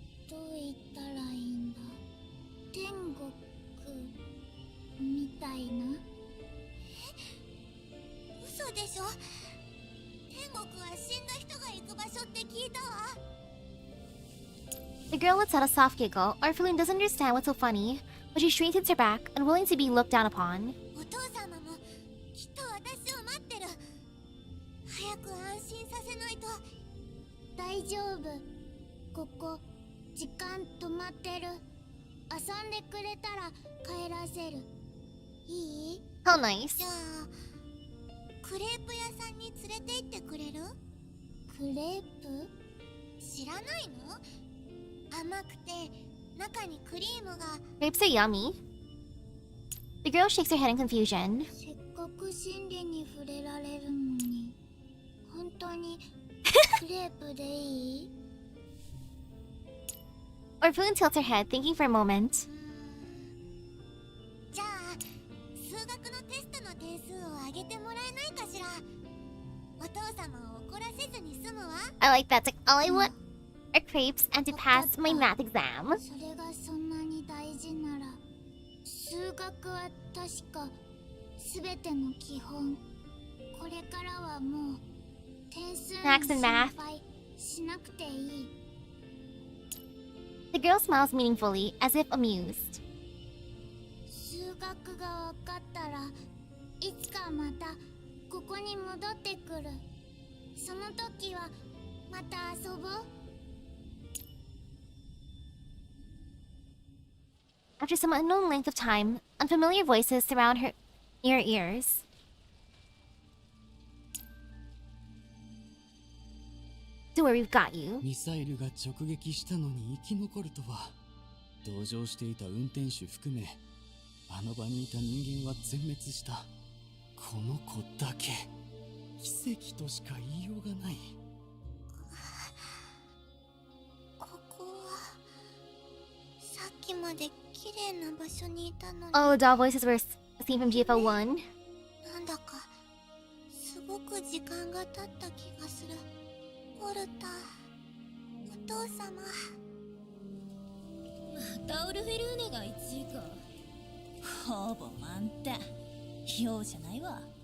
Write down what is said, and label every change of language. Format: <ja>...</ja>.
<ja>どう言ったらいいんだ。天国みたいな。嘘でしょ。天国は死んだ人が行く場所って聞いたわ。</ja> <en>The girl lets out a soft giggle. Orphalun doesn't understand what's so funny, but she straightens her back, unwilling to be looked down upon.</en> <ja>お父様もきっと私を待ってる。早く安心させないと。大丈夫。ここ時間止まってる。遊んでくれたら帰らせる。いい？</ja> <en>How nice.</en> <ja>じゃあクレープ屋さんに連れて行ってくれる？クレープ？知らないの？甘くて中にクリームが。</ja> <en>Grapes are yummy. The girl shakes her head in confusion.</en> <ja>せっかく真理に触れられるのに、本当にクレープでいい？</ja> <en>Orphalun tilts her head, thinking for a moment.</en> <ja>じゃあ数学のテストの点数を上げてもらえないかしら。お父様を怒らせずに済むわ。</ja> <en>I like that. It's like, all I want are crepes and to pass my math exam.</en> <ja>それがそんなに大事なら、数学は確か全ての基本。これからはもう点数に</ja> <en>Max and</en> <ja>心</ja> <en>math.</en> <ja>配しなくていい。</ja> <en>The girl smiles meaningfully, as if amused.</en> <ja>数学が分かったらいつかまたここに戻ってくる。その時はまた遊ぼう。</ja> <en>After some unknown length of time, unfamiliar voices surround her near ears. Don't worry, we've got you.</en> <ja>ミサイルが直撃したのに生き残るとは。同乗していた運転手含めあの場にいた人間は全滅した。この子だけ奇跡としか言いようがない。ここはさっきまで綺麗な場所にいたのに。</ja> <en>All the doll voices were seen from GFL1.</en> <ja>なんだかすごごく時間が経った気がする。ポルタ、お父様。またオルフェルーネが1位か。ほぼ満点。容赦ないわ。</ja>